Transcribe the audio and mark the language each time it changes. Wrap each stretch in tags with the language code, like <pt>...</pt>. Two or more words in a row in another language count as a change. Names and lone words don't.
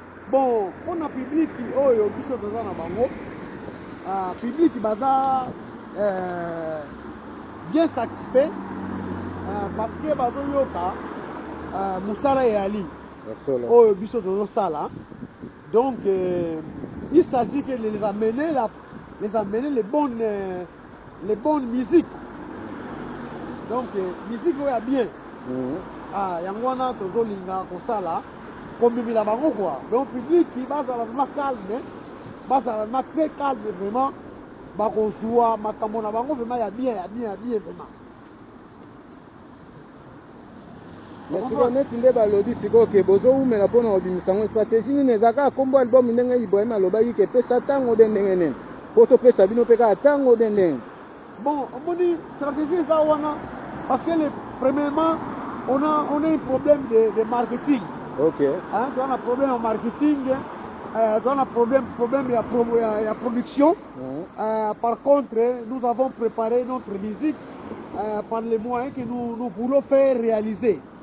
<ln>Bon, mpona public oyo biso toza na bango, ah, public baza, eh,</ln> <fr>bien satisfait,</fr> <ln>eh, parce que bazoyoka, eh, mosala eyali Ya solo. oyo biso tozosala.</ln> <fr>Donc, euh, il s'agit que de les amener la, les amener les bonnes, euh, les bonnes musiques. Donc, euh,</fr> <ln>musique oyo ya bien. Mhm. Ah, yango wana tozolinga kosala, komemela bango kwa. Donc, public bazala vraiment calme, bazala</ln> <fr>vraiment très calme vraiment,</fr> <ln>bakozwa makambo na bango vraiment ya bien, ya bien, ya bien vraiment. Mais Bakozwa siko neti nde balobi siko ke bozoumela mpona kobimisa yango, stratégie nini ezalaka? Kombo album ndenge Ibrahim alobaki ke pesa ntango de ndenge nini? Po topesa bino mpe kaka ntango de ndenge? Bon, omoni stratégie eza wana,</ln> <fr>parce que le, premièrement, on a, on a un problème de, de marketing. Ok. Hein, tu as un problème en marketing, euh, tu as un problème, problème de la pro-, la, la production. Mhm. Euh, par contre, nous avons préparé notre musique, euh, par les moyens que nous, nous voulons faire réaliser.</fr>